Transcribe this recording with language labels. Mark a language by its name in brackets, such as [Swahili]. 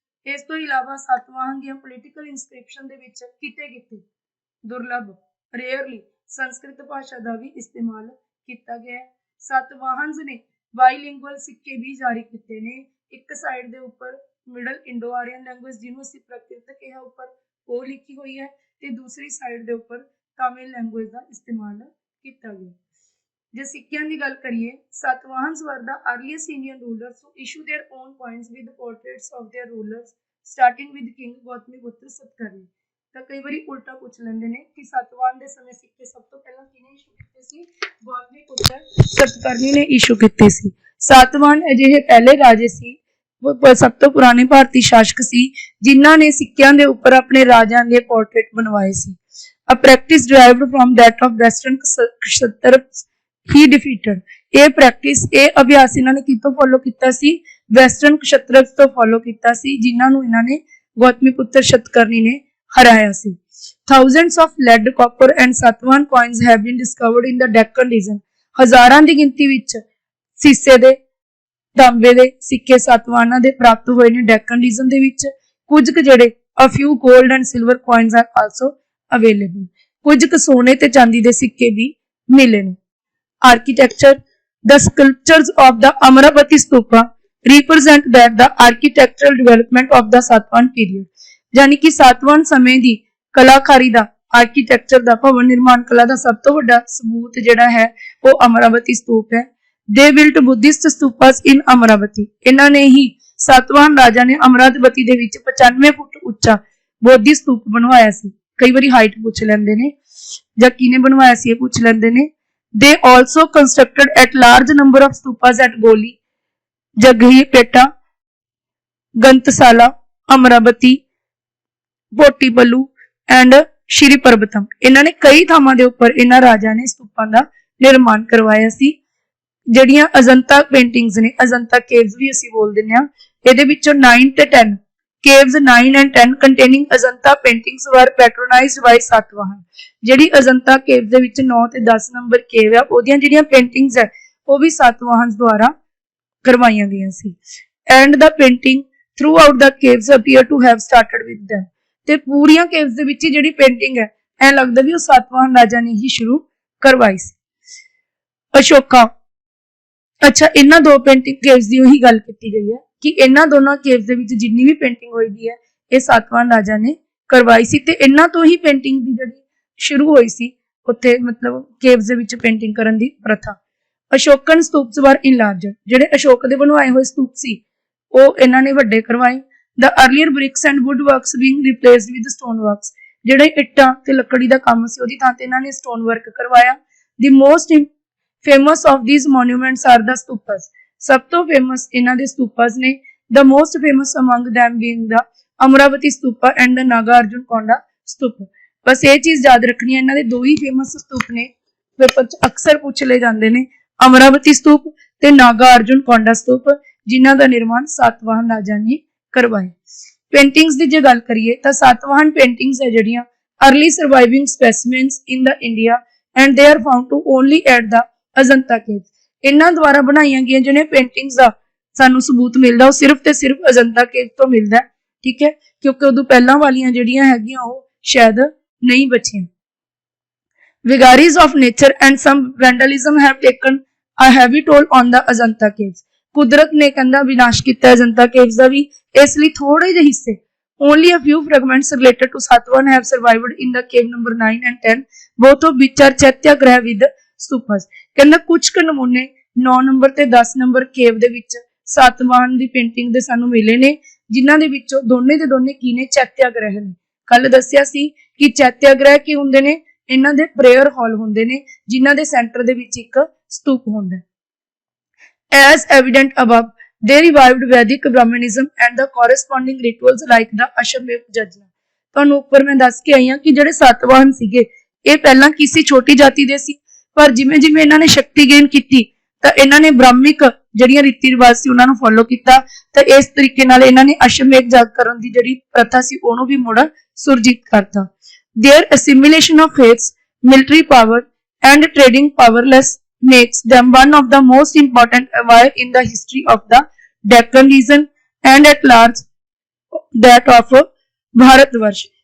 [Punjabi] ਇਸ ਤੋਂ ਇਲਾਵਾ ਸਾਤਵਾਹਨ ਦੀਆਂ ਪੋਲੀਟੀਕਲ ਇਨਸਕ੍ਰਿਪਸ਼ਨ ਦੇ ਵਿੱਚ ਕਿਤੇ ਦੁਰਲਭ ਰੇਅਰਲੀ ਸੰਸਕ੍ਰਿਤ ਭਾਸ਼ਾ ਦਾ ਵੀ ਇਸਤੇਮਾਲ ਕੀਤਾ ਗਿਆ ਹੈ। ਸਾਤਵਾਹਨਸ ਨੇ ਬਾਈਲਿੰਗੁਅਲ ਸਿੱਕੇ ਵੀ ਜਾਰੀ ਕੀਤੇ ਨੇ। ਇੱਕ ਸਾਈਡ ਦੇ ਉੱਪਰ ਮਿਡਲ ਇੰਡੋ ਆਰੀਅਨ ਲੈਂਗੁਏਜ ਜਿਹਨੂੰ ਅਸੀਂ ਪ੍ਰਾਕ੍ਰਿਤ ਕਿਹਾ ਉੱਪਰ ਉਹ ਲਿਖੀ ਹੋਈ ਹੈ, ਤੇ ਦੂਸਰੀ ਸਾਈਡ ਦੇ ਉੱਪਰ ਤਾਮਿਲ ਲੈਂਗੁਏਜ ਦਾ ਇਸਤੇਮਾਲ ਕੀਤਾ ਗਿਆ। ਜੇ ਸਿੱਕਿਆਂ ਦੀ ਗੱਲ ਕਰੀਏ, [English] Satavahanas were the earliest Indian rulers to issue their own coins with portraits of their rulers, starting with King Gautamiputra Satakarni. [Punjabi] ਤਾਂ ਕਈ ਵਾਰੀ ਉਲਟਾ ਪੁੱਛ ਲੈਂਦੇ ਨੇ ਕਿ ਸਤਵਾਹਨ ਦੇ ਸਮੇਂ ਸਿੱਕੇ ਸਭ ਤੋਂ ਪਹਿਲਾਂ ਕਿਹਨੇ ਇਸ਼ੂ ਕੀਤੇ ਸੀ? ਗੌਤਮੀਪੁੱਤਰ ਸਤਕਰਨੀ ਨੇ ਇਸ਼ੂ ਕੀਤੇ ਸੀ। ਸਾਤਵਾਹਨ ਅਜਿਹੇ ਪਹਿਲੇ ਰਾਜੇ ਸੀ, ਸਭ ਤੋਂ ਪੁਰਾਣੇ ਭਾਰਤੀ ਸ਼ਾਸਕ ਸੀ ਜਿਨ੍ਹਾਂ ਨੇ ਸਿੱਕਿਆਂ ਦੇ ਉੱਪਰ ਆਪਣੇ ਰਾਜਿਆਂ ਦੇ ਪੋਰਟਰੇਟ ਬਣਵਾਏ ਸੀ। [English] A practice derived from that of western kshatriyas he defeated। [Punjabi] ਇਹ ਪ੍ਰੈਕਟਿਸ, ਇਹ ਅਭਿਆਸ ਇਹਨਾਂ ਨੇ ਕਿਤੋਂ ਫੋਲੋ ਕੀਤਾ ਸੀ? ਵੈਸਟਰਨ ਕਸ਼ਤਰਸ ਤੋਂ ਫੋਲੋ ਕੀਤਾ ਸੀ, ਜਿਨ੍ਹਾਂ ਨੂੰ ਇਹਨਾਂ ਨੇ ਗੌਤਮੀਪੁੱਤਰ ਸਤਕਰਨੀ ਨੇ ਹਰਾਇਆ ਸੀ। [English] Thousands of lead, copper and Satavahan coins have been discovered in the Deccan region। [Punjabi] ਹਜ਼ਾਰਾਂ ਦੀ ਗਿਣਤੀ ਵਿੱਚ ਸੀਸੇ ਦੇ, ਤਾਂਬੇ ਦੇ ਸਿੱਕੇ ਸਾਤਵਾਹਨਾਂ ਦੇ ਪ੍ਰਾਪਤ ਹੋਏ ਨੇ ਡੈਕਨ ਰੀਜਨ ਦੇ ਵਿੱਚ। ਕੁਝ ਕੁ ਜਿਹੜੇ [English] a few gold and silver coins are also available। [Punjabi] ਕੁਝ ਕੁ ਸੋਨੇ ਤੇ ਚਾਂਦੀ ਦੇ ਸਿੱਕੇ ਵੀ ਮਿਲੇ ਨੇ। [English] Architecture, the sculptures of the Amaravati Stupa represent that the architectural development of the Satavahan period। [Hindi] यानी कि सातवाहन समय [Punjabi] ਦੀ ਕਲਾਕਾਰੀ ਦਾ, ਆਰਕੀਟੈਕਚਰ ਦਾ, ਭਵਨ ਨਿਰਮਾਣ ਕਲਾ ਦਾ ਸਭ ਤੋਂ ਵੱਡਾ ਸਬੂਤ ਜਿਹੜਾ ਹੈ ਉਹ ਅਮਰਾਵਤੀ ਸਤੂਪ ਹੈ। [English] They built Buddhist stupas in Amaravati। [Punjabi] ਇਹਨਾਂ ਨੇ ਹੀ ਸਾਤਵਾਹਨ ਰਾਜਾ ਨੇ ਅਮਰਾਵਤੀ ਦੇ ਵਿੱਚ 95 ਫੁੱਟ ਉੱਚਾ ਬੋਧੀ ਸਤੂਪ ਬਣਵਾਇਆ ਸੀ। ਕਈ ਵਾਰੀ ਹਾਈਟ ਪੁੱਛ ਲੈਂਦੇ ਨੇ ਜਾਂ ਕਿਹਨੇ ਬਣਵਾਇਆ ਸੀ ਇਹ ਪੁੱਛ ਲੈਂਦੇ ਨੇ। [English] They also constructed at large number of stupas at Goli, Jaghipeta, Gantasala, Amaravati, Botipallu and Shri Parbatam। [Punjabi] ਇਹਨਾਂ ਨੇ ਕਈ ਥਾਵਾਂ ਦੇ ਉੱਪਰ ਇਹਨਾਂ ਰਾਜਾ ਨੇ ਸਤੂਪਾਂ ਦਾ ਨਿਰਮਾਣ ਕਰਵਾਇਆ ਸੀ। ਜਿਹੜੀਆਂ ਅਜੰਤਾ ਪੇਂਟਿੰਗਸ ਨੇ, ਅਜੰਤਾ ਕੇਵਸ ਵੀ ਅਸੀਂ ਬੋਲ ਦਿੰਦੇ ਹਾਂ, ਇਹਦੇ ਵਿੱਚੋਂ 9 ਤੇ 10 [English] caves 9 and 10 containing Ajanta paintings were patronized by Satavahan। [Punjabi] ਜਿਹੜੀ ਅਜੰਤਾ ਕੇਵ ਦੇ ਵਿੱਚ 9 ਤੇ 10 ਨੰਬਰ ਕੇਵ ਆ, ਉਹਦੀਆਂ ਜਿਹੜੀਆਂ ਪੇਂਟਿੰਗਸ ਹੈ ਉਹ ਵੀ ਸਾਤਵਾਹਨ ਦੁਆਰਾ ਕਰਵਾਈਆਂ ਗਈਆਂ ਸੀ। [English] And the painting throughout the caves appear to have started with them। [Punjabi] ਤੇ ਪੂਰੀਆਂ ਕੇਵਸ ਦੇ ਵਿੱਚ ਜਿਹੜੀ ਪੇਂਟਿੰਗ ਹੈ ਐ ਲੱਗਦਾ ਵੀ ਉਹ ਸਾਤਵਾਹਨ ਰਾਜਾ ਨੇ ਹੀ ਸ਼ੁਰੂ ਕਰਵਾਈ ਸੀ। ਅਸ਼ੋਕਾ, ਅੱਛਾ ਇਹਨਾਂ ਦੋ ਪੇਂਟਿੰਗ ਕੇਵਸ ਦੀ ਉਹੀ ਗੱਲ ਕੀਤੀ ਗਈ ਹੈ ਕਿ ਇਹਨਾਂ ਦੋਨਾਂ ਕੇਵਸ ਦੇ ਵਿੱਚ ਜਿੰਨੀ ਵੀ ਪੇਂਟਿੰਗ ਹੋਈ ਵੀ ਹੈ ਇਹ ਸਾਤਵਾਹਨ ਰਾਜਾ ਨੇ ਕਰਵਾਈ ਸੀ, ਤੇ ਇਹਨਾਂ ਤੋਂ ਹੀ ਪੇਂਟਿੰਗ ਦੀ ਜਿਹੜੀ ਸ਼ੁਰੂ ਹੋਈ ਸੀ ਉੱਥੇ, ਮਤਲਬ ਕੇਵਸ ਦੇ ਵਿੱਚ ਪੇਂਟਿੰਗ ਕਰਨ ਦੀ ਪ੍ਰਥਾ। [English] Ashokan stupas were enlarged. [Punjabi] ਜਿਹੜੇ ਅਸ਼ੋਕ ਦੇ ਬਣਵਾਏ ਹੋਏ ਸਤੂਪ ਸੀ ਉਹ ਇਹਨਾਂ ਨੇ ਵੱਡੇ ਕਰਵਾਏ। [English] The earlier bricks and wood works being replaced with stone works। [Punjabi] ਜਿਹੜੇ ਇੱਟਾਂ ਤੇ ਲੱਕੜੀ ਦਾ ਕੰਮ ਸੀ ਉਹਦੀ ਥਾਂ ਤੇ ਇਹਨਾਂ ਨੇ ਸਟੋਨ ਵਰਕ ਕਰਵਾਇਆ। [English] The most famous of these monuments are the stupas। [Punjabi] ਸਭ ਤੋਂ ਫੇਮਸ ਇਹਨਾਂ ਦੇ ਸਤੂਪਸ ਨੇ। [English] The most famous among them being the Amaravati Stupa and the Nagarjuna Stupa। [Punjabi] ਬਸ ਇਹ ਚੀਜ਼ ਯਾਦ ਰੱਖਣੀ ਹੈ, ਇਹਨਾਂ ਦੇ ਦੋ ਹੀ ਫੇਮਸ ਸਤੂਪ ਨੇ, ਪੇਪਰ 'ਚ ਅਕਸਰ ਪੁੱਛ ਲਏ ਜਾਂਦੇ ਨੇ, ਅਮਰਾਵਤੀ ਸਤੂਪ ਤੇ ਨਾਗਾ ਅਰਜੁਨ ਕੋਂਡਾ ਸਤੂਪ, ਜਿਨ੍ਹਾਂ ਦਾ ਨਿਰਮਾਣ ਸਾਤਵਾਹਨ ਰਾਜਾ ਨੇ ਕਰਵਾਇਆ। ਪੇਂਟਿੰਗਸ ਦੀ ਜੇ ਗੱਲ ਕਰੀਏ ਤਾਂ ਸਾਤਵਾਹਨ ਪੇਂਟਿੰਗਸ ਹੈ ਜਿਹੜੀਆਂ [English] Early surviving specimens in the India and they are found to only at the Ajanta caves। [Punjabi] ਇਹਨਾਂ ਦੁਆਰਾ ਬਣਾਈਆਂ ਗਈਆਂ ਜਿਹੜੀਆਂ ਪੇਂਟਿੰਗਸ ਦਾ ਸਾਨੂੰ ਸਬੂਤ ਮਿਲਦਾ ਉਹ ਸਿਰਫ ਤੇ ਸਿਰਫ ਅਜੰਤਾ ਕੇਵ ਤੋਂ ਮਿਲਦਾ, ਠੀਕ ਹੈ, ਕਿਉਂਕਿ ਉਦੋਂ ਪਹਿਲਾਂ ਵਾਲੀਆਂ ਜਿਹੜੀਆਂ ਹੈਗੀਆਂ ਉਹ ਸ਼ਾਇਦ ਨਹੀਂ ਬਚੀਆਂ। [English] Vagaries of nature and some vandalism have taken a heavy toll on the Ajanta caves। [Punjabi] ਕੁਦਰਤ ਨੇ ਕਹਿੰਦਾ ਵਿਨਾਸ਼ ਕੀਤਾ ਅਜੰਤਾ ਕੇਵਸ ਦਾ ਵੀ, ਇਸ ਲਈ ਥੋੜੇ ਜਿਹੇ ਹਿੱਸੇ [English] only a few fragments related to Satavahan have survived in the cave number 9 and 10, both of which are Chaityagraha with stupas। [Punjabi] ਕਹਿੰਦਾ ਕੁਝ ਕੁ ਨਮੂਨੇ 9 ਨੰਬਰ ਤੇ 10 ਨੰਬਰ ਕੇਵ ਦੇ ਵਿੱਚ ਸਾਤਵਾਹਨ ਦੀ ਪੇਂਟਿੰਗ ਦੇ ਸਾਨੂੰ ਮਿਲੇ ਨੇ, ਜਿਨ੍ਹਾਂ ਦੇ ਵਿੱਚੋਂ ਦੋਨੇ ਦੇ ਦੋਨੇ ਕੀ ਨੇ? ਚੈਤਿਆਗ੍ਰਹਿ ਨੇ। ਕੱਲ ਦੱਸਿਆ ਸੀ ਕਿ ਚੈਤਿਆਗ੍ਰਹਿ ਕੀ ਹੁੰਦੇ ਨੇ? ਇਹਨਾਂ ਦੇ ਪ੍ਰੇਅਰ ਹਾਲ ਹੁੰਦੇ ਨੇ ਜਿਨ੍ਹਾਂ ਦੇ ਸੈਂਟਰ ਦੇ ਵਿੱਚ ਇੱਕ ਸਤੂਪ ਹੁੰਦਾ ਹੈ। [English] As evident above, they revived Vedic Brahmanism and the corresponding rituals like the Ashwamedh Yajna। [Punjabi] ਤੁਹਾਨੂੰ ਉੱਪਰ ਮੈਂ ਦੱਸ ਕੇ ਆਈ ਹਾਂ ਕਿ ਜਿਹੜੇ ਸਾਤਵਾਹਨ ਸੀਗੇ ਇਹ ਪਹਿਲਾਂ ਕਿਸੇ ਛੋਟੀ ਜਾਤੀ ਦੇ ਸੀ, ਪਰ ਜਿਵੇਂ ਜਿਵੇਂ ਇਹਨਾਂ ਨੇ ਸ਼ਕਤੀ ਗੇਨ ਕੀਤੀ ਤਾਂ ਇਹਨਾਂ ਨੇ ਬ੍ਰਾਹਮਿਕ ਜਿਹੜੀਆਂ ਰੀਤੀ ਰਿਵਾਜ ਸੀ ਉਹਨਾਂ ਨੂੰ ਫੋਲੋ ਕੀਤਾ, ਤਾਂ ਇਸ ਤਰੀਕੇ ਨਾਲ ਇਹਨਾਂ ਨੇ ਅਸ਼ਵਮੇਧ ਯੱਗ ਕਰਨ ਦੀ ਜਿਹੜੀ ਪ੍ਰਥਾ ਸੀ ਉਹਨੂੰ ਵੀ ਮੁੜ ਸੁਰਜੀਤ ਕਰਤਾ। [English] Their assimilation of faiths, military power and trading powerless makes them one of the most important empire in the history of the Deccan region and at large that of Bharatvarsh.